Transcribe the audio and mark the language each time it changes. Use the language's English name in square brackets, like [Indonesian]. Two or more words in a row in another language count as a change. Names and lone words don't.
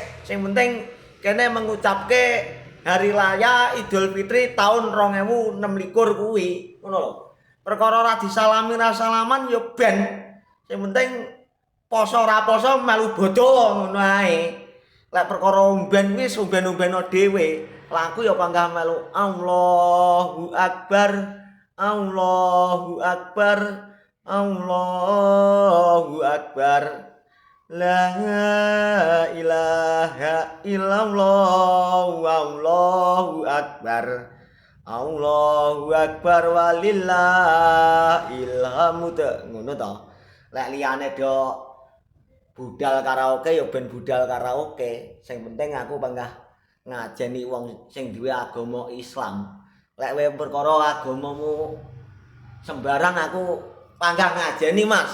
[Javanese] Sing penting kene mengucapke hari raya Idul Fitri tahun 2026 kuwi. Ngono lho. Perkara ora disalami ra salaman ya ben. Sing penting poso ora poso melu bodho ngono ae. Lek perkara umben wis umben-umbeno dhewe, laku ya panggah melu [Arabic] الله أكبر الله أكبر الله أكبر. لا إله إلا الله الله أكبر. الله أكبر ولله الحمد. [Javanese] Ngono to. Lek liyane do budal karaoke ya ben budal karaoke. Sing penting aku panggah ngajeni wong sing duwe agama Islam. Lek kowe perkara agamamu sembarang aku panggah ngajeni, Mas.